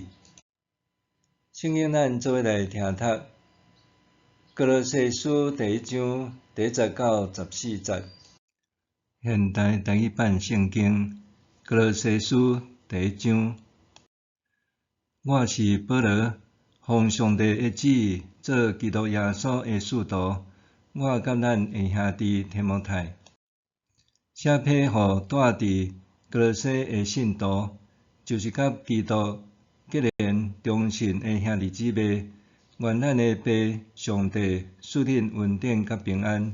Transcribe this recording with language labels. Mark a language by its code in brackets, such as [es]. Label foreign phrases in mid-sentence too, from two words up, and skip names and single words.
[nan] 圣经咱做伙来听读，哥罗西书第1章第10到14节。现代台语版圣经，哥罗西书第1章。我是保罗，奉上帝的旨意，做基督耶稣的使徒。我甲咱的兄弟提摩太，写批互住伫哥罗西的信徒，就是甲基督结连忠信的兄弟姊妹，愿咱的父上帝赐恁恩典甲平安。